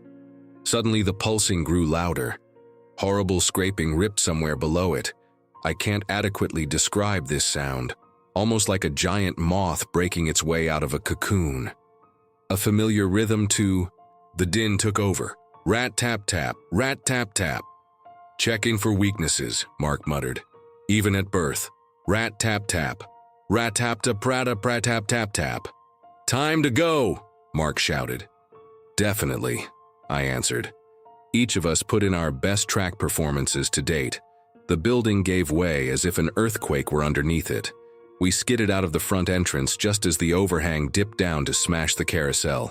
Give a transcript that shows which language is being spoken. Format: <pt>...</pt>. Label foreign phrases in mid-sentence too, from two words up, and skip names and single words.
<en>Suddenly the pulsing grew louder. Horrible scraping ripped somewhere below it. I can't adequately describe this sound. Almost like a giant moth breaking its way out of a cocoon. A familiar rhythm too. The din took over. Rat-tap-tap, rat-tap-tap. "Checking for weaknesses," Mark muttered. "Even at birth. Rat-tap-tap. Rat-tap-tap-prata-prat-tap-tap-tap. "Time to go," Mark shouted. "Definitely," I answered. Each of us put in our best track performances to date. The building gave way as if an earthquake were underneath it. We skidded out of the front entrance just as the overhang dipped down to smash the carousel.</en>